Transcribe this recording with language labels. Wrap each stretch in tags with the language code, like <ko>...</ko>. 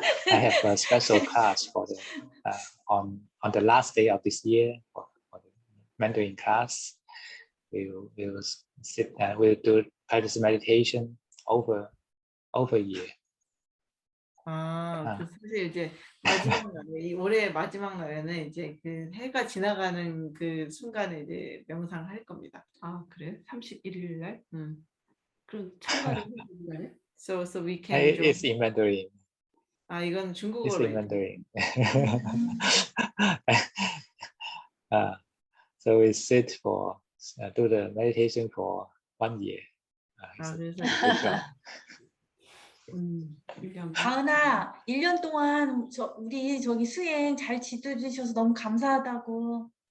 <en>have a special class for the on the last day of this year for the Mandarin class. We'll sit and we'll do practice meditation over a year.</en> <ko>그 사실 이제 마지막 날에 이 올해 마지막 날에는 이제 그 해가 지나가는 그 순간에 이제 명상을 할 겁니다. 아 그래? 31일 날? 그럼 참가를 해주나요?</ko> <en>So we can. It's in Mandarin.</en> <ko>이건</ko> <en>It's</en> <ko>중국어로.</ko> <en>in Mandarin. So we sit for do the meditation for 1 year.</en> <ko>그래서 가은아, 1년 동안 우리 저기 수행 잘 지도해 주셔서 너무 감사하다고.</ko>